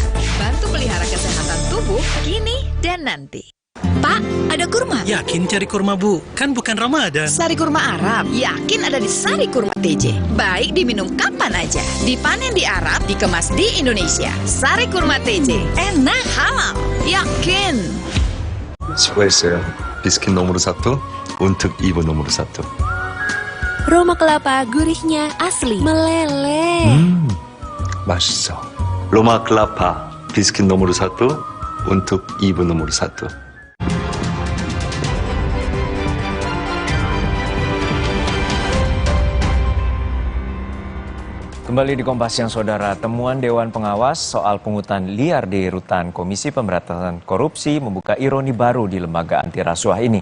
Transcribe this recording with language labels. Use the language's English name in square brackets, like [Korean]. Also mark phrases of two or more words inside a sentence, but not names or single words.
[Indonesian] Bantu pelihara kesehatan tubuh kini dan nanti. Pak, ada kurma. Yakin cari kurma, Bu? Kan bukan Ramadan. Sari kurma Arab, yakin ada di Sari Kurma TJ. Baik diminum kapan aja. Dipanen di Arab, dikemas di Indonesia. Sari Kurma TJ, enak halal, yakin. [Korean] 수고했어요. [Indonesian] biskuit nomor satu, untuk ibu nomor satu. Roma kelapa gurihnya asli, meleleh. [Korean] 맛있어. [Indonesian] Roma kelapa, biskuit nomor satu, untuk ibu nomor satu. Kembali di Kompas Siang Saudara, temuan Dewan Pengawas soal pungutan liar di rutan Komisi Pemberantasan Korupsi membuka ironi baru di lembaga anti rasuah ini.